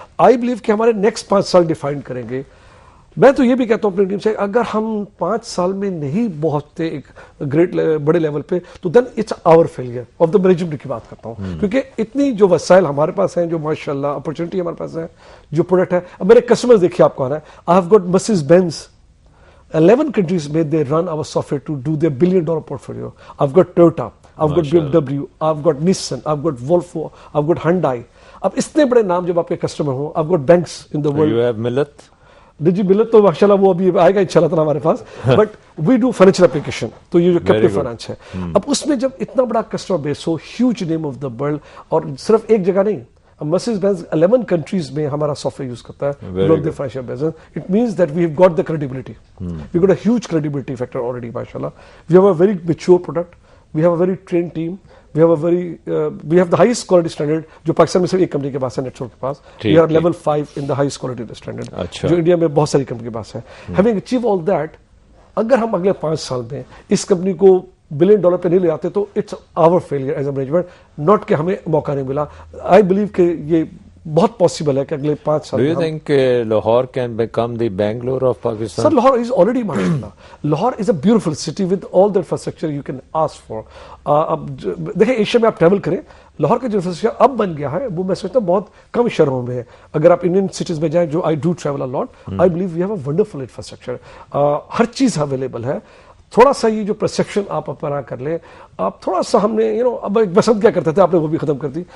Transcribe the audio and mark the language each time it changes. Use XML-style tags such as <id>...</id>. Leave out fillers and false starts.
<en>I believe</en> <hi>कि हमारे next 5 साल डिफाइन करेंगे। मैं तो ये भी कहता हूं अपनी टीम से, अगर हम 5 साल में नहीं पहुंचते एक ग्रेट बड़े लेवल पे, तो</hi> <en>then it's our failure of the management</en> <hi>की बात करता हूं। क्योंकि इतनी जो वसाइल हमारे पास हैं, जो माशाल्लाह अपॉर्चुनिटी हमारे पास है, जो प्रोडक्ट है। अब मेरे कस्टमर्स देखिए आपको आ रहा है,</hi> <en>I have got Mercedes Benz 11 countries में they run our software to do their $1 billion portfolio. I've got Toyota, I've got BMW, I've got Nissan, I've got Volvo, I've got Hyundai.</en> <hi>अब इतने बड़े नाम जब आपके कस्टमर हो,</hi> <en>I've got banks in the world. You have Millet?</en> <hi>जी मिलत तो माशाल्लाह वो अभी आएगा इंशाल्लाह हमारे पास,</hi> <en>but we do financial application,</en> <hi>तो ये जो कैपिटल फाइनेंस है। अब उसमें जब इतना बड़ा कस्टमर बेस हो,</hi> <en>huge name of the world,</en> <hi>और सिर्फ एक जगह नहीं, मर्सिडीज बेंज 11 कंट्रीज में हमारा सॉफ्टवेयर यूज करता है,</hi> <en>Grow the financial business. It means that we have got the credibility, we got a huge credibility factor already माशाल्लाह। We have a very mature product, we have a very train team, we have the highest quality standard,</en> <hi>जो पाकिस्तान में सिर्फ एक company के पास</hi> <en>है, नेटवर्क के पास। We are level 5 in the highest quality standard,</en> <hi>जो India में बहुत सारी कंपनी के पास है।</hi> <en>Having achieved all that,</en> <hi>अगर हम अगले 5 साल में इस कंपनी को $1 बिलियन पे नहीं ले आते, तो</hi> <en>it's our failure as a management,</en> <hi>not कि हमें मौका नहीं मिला। आई बिलीव कि ये बहुत पॉसिबल है कि अगले 5 साल</hi> <en>Do you think Lahore can become the Bangalore of Pakistan? Sir, Lahore is already mashallah. Lahore is a beautiful city with all the infrastructure you can ask for.</en> <hi>अब देखिए Asia में आप ट्रैवल करें, लाहौर का जो इंफ्रास्ट्रक्चर अब बन गया है, वो मैं सोचता हूँ बहुत कम शहरों में है। अगर आप इंडियन सिटीज में जाएं, जो</hi> <en>I do travel a lot, I believe we have a wonderful infrastructure,</en> <hi>हर चीज अवेलेबल है। थोड़ा सा ये जो परसेप्शन आप अपना कर लें, आप थोड़ा सा हमने अब बसंत क्या करते थे, आपने वो भी खत्म कर दी।</hi>